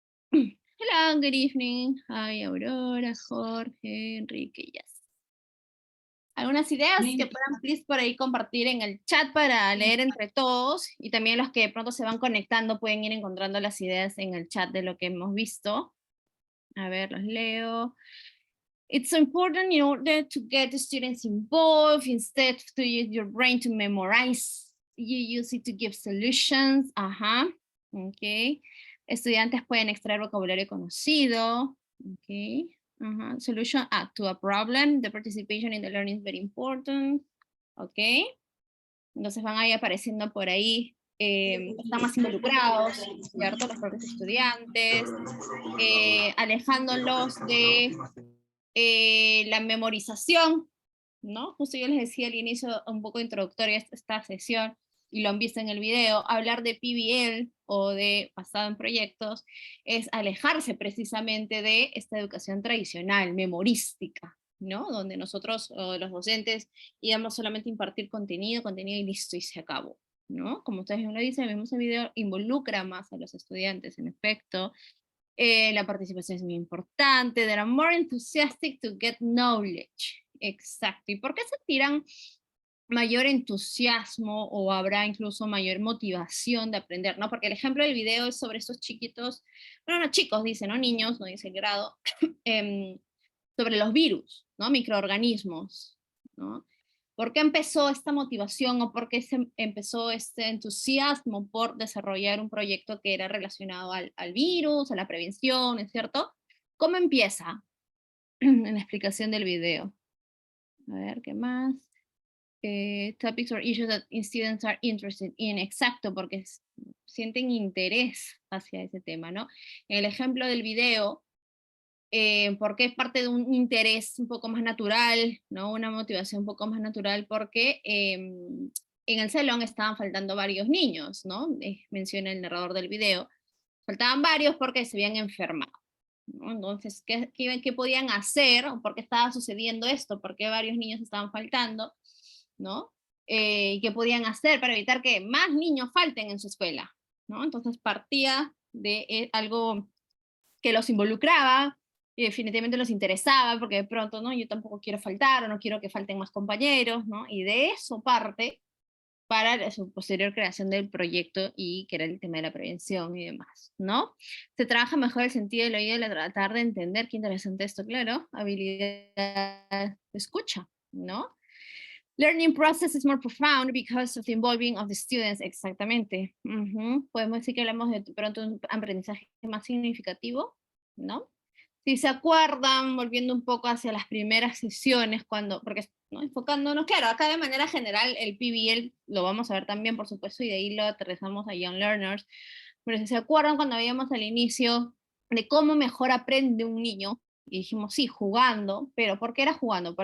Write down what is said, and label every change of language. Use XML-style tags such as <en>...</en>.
<en>Hello, good evening. Hi, Aurora, Jorge, Enrique, yes.</en> <es>¿Algunas ideas que puedan,</es> <en>please,</en> <es>por ahí compartir en el chat para leer entre todos? Y también los que de pronto se van conectando pueden ir encontrando las ideas en el chat de lo que hemos visto. A ver, los leo.</es> <en>It's important in order to get the students involved, instead to use your brain to memorize, you use it to give solutions.</en> <es>Ajá, ok. Estudiantes pueden extraer vocabulario conocido.</es> <en>Ok. Solution to a problem. The participation in the learning is very important. Ok.</en> <es>Entonces van ahí apareciendo por ahí. Están más involucrados, ¿cierto? Los propios estudiantes. Alejándolos de la memorización, ¿no? Justo yo les decía al inicio, un poco introductoria esta sesión, y lo han visto en el video, hablar de PBL o de basado en proyectos, es alejarse precisamente de esta educación tradicional, memorística, ¿no? Donde nosotros, los docentes, íbamos solamente a impartir contenido y listo, y se acabó, ¿no? Como ustedes me lo dicen, vemos el video, involucra más a los estudiantes, en efecto. La participación es muy importante.</es> <en>They are more enthusiastic to get knowledge.</en> <es>Exacto. ¿Y por qué sentirán mayor entusiasmo o habrá incluso mayor motivación de aprender? ¿No? Porque el ejemplo del video es sobre estos chiquitos, bueno, no chicos, dice, ¿no? Niños, no dice el grado, sobre los virus, ¿no? Microorganismos, ¿no? ¿Por qué empezó esta motivación o por qué empezó este entusiasmo por desarrollar un proyecto que era relacionado al virus, a la prevención, ¿es cierto? ¿Cómo empieza? En la explicación del video. A ver, ¿qué más?</es> <en>Topics or issues that students are interested in.</en> <es>Exacto, porque sienten interés hacia ese tema, ¿no? En el ejemplo del video, porque es parte de un interés un poco más natural, ¿no? Una motivación un poco más natural, porque en el salón estaban faltando varios niños, ¿no? Menciona el narrador del video. Faltaban varios porque se habían enfermado, ¿no? Entonces, ¿qué podían hacer? ¿Por qué estaba sucediendo esto? ¿Por qué varios niños estaban faltando? ¿No? ¿Qué podían hacer para evitar que más niños falten en su escuela? ¿No? Entonces partía de algo que los involucraba, y definitivamente los interesaba, porque de pronto, ¿no? Yo tampoco quiero faltar, o no quiero que falten más compañeros, ¿no? Y de eso parte para su posterior creación del proyecto, y que era el tema de la prevención y demás, ¿no? Se trabaja mejor el sentido del oído, tratar de entender, qué interesante esto, claro, habilidad de escucha, ¿no?</es> <en>Learning process is more profound because of the involving of the students.</en> <es>Exactamente. Podemos decir que hablamos de pronto un aprendizaje más significativo, ¿no? Si se acuerdan, volviendo un poco hacia las primeras sesiones, porque ¿no? Enfocándonos, claro, acá de manera general el PBL lo vamos a ver también, por supuesto, y de ahí lo aterrizamos a Young Learners, pero si se acuerdan cuando veíamos al inicio de cómo mejor aprende un niño, y dijimos, sí, jugando, pero ¿por qué era jugando?</es>